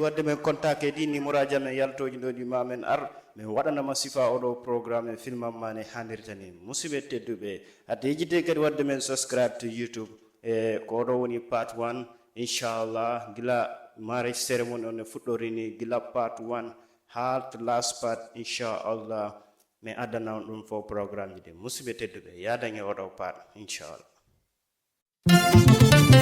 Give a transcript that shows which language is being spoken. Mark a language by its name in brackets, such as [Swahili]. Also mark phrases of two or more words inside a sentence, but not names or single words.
[Fula] wadde men contact e ɗi numéro aji amen yaltoji ɗo ɗi ma men ar min waɗanama sifa oɗo programme e filmammane hannirta ni musidɓe tedduɓe hate yejjide kadi wadde men [English] subscribe to YouTube [Fula] e ko oɗo woni part 1 inchallah gila [English] marriage ceremony [Fula] on e fuɗɗorini gila part 1 ha to [English] last part [Fula] inchallah mi addana on ɗum fo programme ji ɗi musidɓe tedduɓe yadange oɗo part inchallah